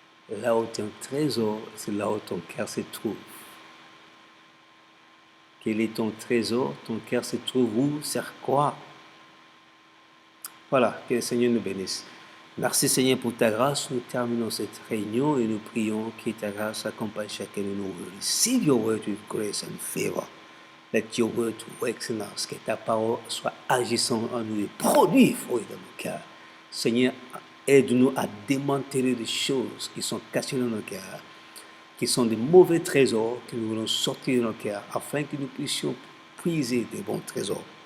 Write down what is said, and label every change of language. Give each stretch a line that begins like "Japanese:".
French: Là où ton trésor, c'est là où ton cœur se trouve. Quel est ton trésor? Ton cœur se trouve où? Sur quoi? Voilà, que le Seigneur nous bénisse. Merci Seigneur pour ta grâce. Nous terminons cette réunion et nous prions que ta grâce accompagne chacun de nous.
English: Receive your word with grace and favor. Let your word work in us.
French: Que ta parole soit agissante en nous et produit fruit dans nos cœurs. Seigneur, aide-nous à démanteler les choses qui sont cachées dans nos cœurs, qui sont des mauvais trésors que nous voulons sortir de nos cœurs, afin que nous puissions puiser des bons trésors.